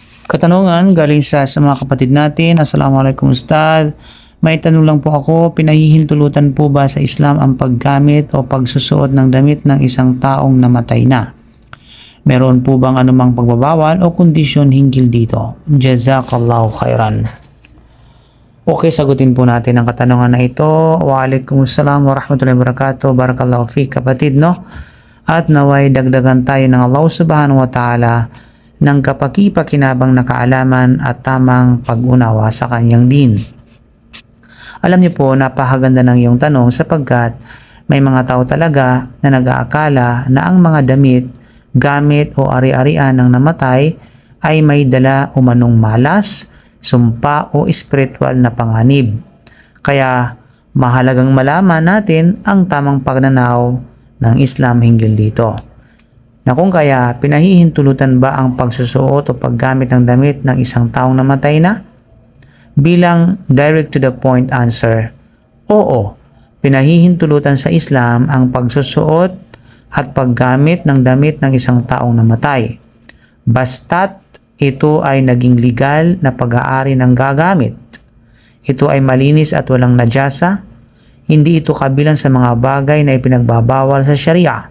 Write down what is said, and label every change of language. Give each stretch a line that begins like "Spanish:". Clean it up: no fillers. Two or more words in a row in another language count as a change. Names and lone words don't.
Filipino: Katanungan galing sa mga kapatid natin.
Arabic: السلام عليكم أستاذ.
Filipino: May tanong lang po ako, pinahihintulutan po ba sa Islam ang paggamit o pagsusuot ng damit ng isang taong namatay na? Meron po bang anumang pagbabawal o kondisyon hinggil dito?
Arabic: جزاك الله خيرا.
Filipino: Okay, sagutin po natin ang katanungan na ito.
Arabic: وعليكم السلام ورحمة الله وبركاته. بارك الله فيك
Filipino: kapatid, no? At naway dagdagan tayo ng
Arabic: الله سبحانه وتعالى
Filipino: ng kapaki-pakinabang na kaalaman at tamang pag-unawa sa kanyang din. Alam niyo po, napakaganda ng iyong tanong sapagkat may mga tao talaga na nag-aakala na ang mga damit, gamit o ari-arian ng namatay ay may dala umanong malas, sumpa o spiritual na panganib. Kaya mahalagang malaman natin ang tamang pagnanaw ng Islam hinggil dito. Na kung kaya pinahihintulutan ba ang pagsusuot o paggamit ng damit ng isang taong namatay na? Bilang
English: direct to the point answer,
Filipino: oo, pinahihintulutan sa Islam ang pagsusuot at paggamit ng damit ng isang taong namatay. Basta't ito ay naging legal na pag-aari ng gagamit. Ito ay malinis at walang najasa. Hindi ito kabilang sa mga bagay na ipinagbabawal sa Sharia.